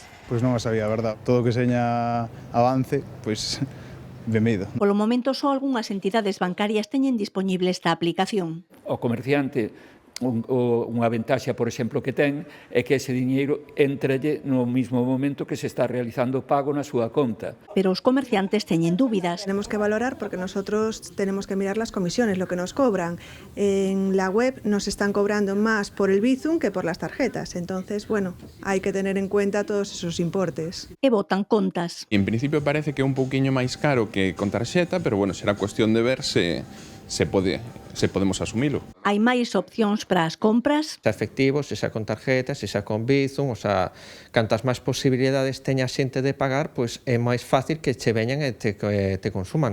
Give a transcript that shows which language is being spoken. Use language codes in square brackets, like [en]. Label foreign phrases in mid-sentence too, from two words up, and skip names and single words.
[gl] Pois non a sabía, a verdad. Todo o que seña avance, pois benvido. Polo momento, só algunhas entidades bancarias teñen disponible esta aplicación. O comerciante, unha ventaxa, por exemplo, que ten é que ese diñeiro entralle no mismo momento que se está realizando o pago na súa conta. Pero os comerciantes teñen dúbidas. [es] Tenemos que valorar porque nosotros tenemos que mirar las comisiones, lo que nos cobran. En la web nos están cobrando más por el Bizum que por las tarjetas. Entonces, bueno, hay que tener en cuenta todos esos importes. [gl] E botan contas. En principio parece que é un pouquiño máis caro que con tarxeta, pero bueno, será cuestión de ver se podemos asumilo. Hai máis opcións para as compras. Xa efectivos, xa con tarjetas, xa con Bizum, o sea, cantas máis posibilidades teña a xente de pagar, pois é máis fácil que che veñan e te consuman.